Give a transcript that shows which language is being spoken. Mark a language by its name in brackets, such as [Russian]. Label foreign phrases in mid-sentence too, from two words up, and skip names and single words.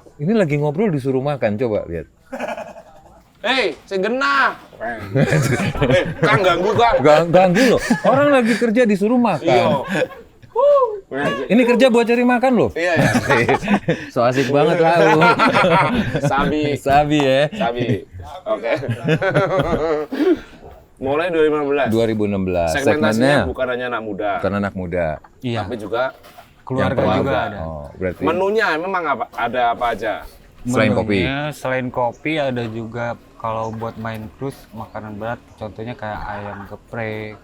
[Indonesian] Ini lagi ngobrol disuruh makan, coba lihat. Hei, saya genah. Kang ganggu Kang. Ganggu loh. Orang lagi kerja disuruh makan. Iya. Ini kerja buat cari makan loh. Iya ya. So asik banget lah lu. Sabi. Sabi ya. Sabi. Oke. Mulai 2015. 2016. Segmentasinya bukan hanya anak muda, bukan anak muda. Iya, tapi juga keluarga Yang juga keluarga. ada. Oh, berarti menunya memang ada apa aja. selain kopi. Menunya, selain kopi ada juga kalau buat main cruise makanan berat, contohnya kayak ayam geprek.